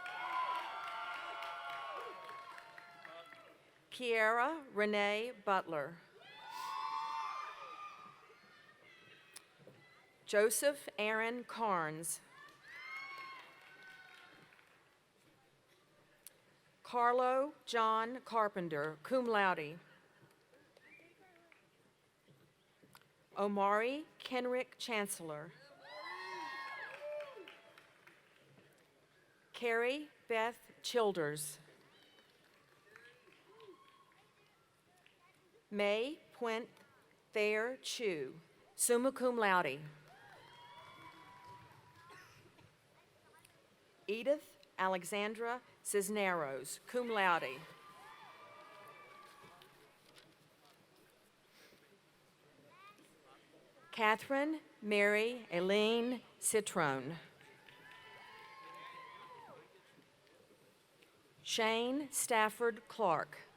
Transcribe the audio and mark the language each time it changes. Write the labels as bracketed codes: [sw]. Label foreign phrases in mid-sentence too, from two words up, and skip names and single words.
[en] Kiara Renee Butler. Joseph Aaron Carnes. Carlo John Carpenter, [la] cum laude. [en] Omari Kenrick Chancellor. Carrie Beth Childers. May Puent Thayer Chu, [la] summa cum laude. [en] Edith Alexandra Cisneros, [la] cum laude. [en] Catherine Mary Aileen Citrone. Shane Stafford Clark.